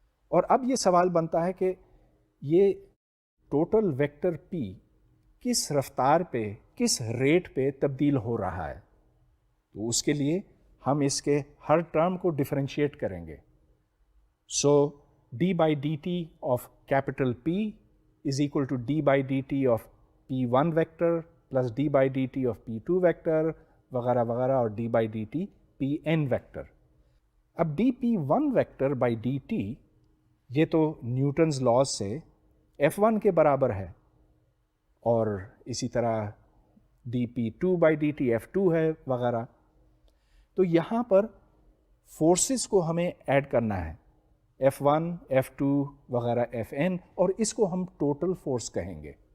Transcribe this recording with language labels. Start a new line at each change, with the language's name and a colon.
Urdu: اور اب یہ سوال بنتا ہے کہ یہ ٹوٹل ویکٹر P کس رفتار پہ, کس ریٹ پہ تبدیل ہو رہا ہے. تو اس کے لیے ہم اس کے ہر ٹرم کو ڈفرینشیٹ کریں گے. سو
English: d by dt of capital P is equal to d by dt of P1 vector plus d by dt of P2 vector
Urdu: وغیرہ وغیرہ اور
English: d by dt Pn vector.
Urdu: اب dp1 vector by D T یہ تو Newton's laws سے f1 کے برابر ہے اور اسی طرح dp2 by D T f2 ہے وغیرہ. تو یہاں پر فورسز کو ہمیں ایڈ کرنا ہے f1 f2 وغیرہ fn اور اس کو ہم ٹوٹل فورس کہیں گے.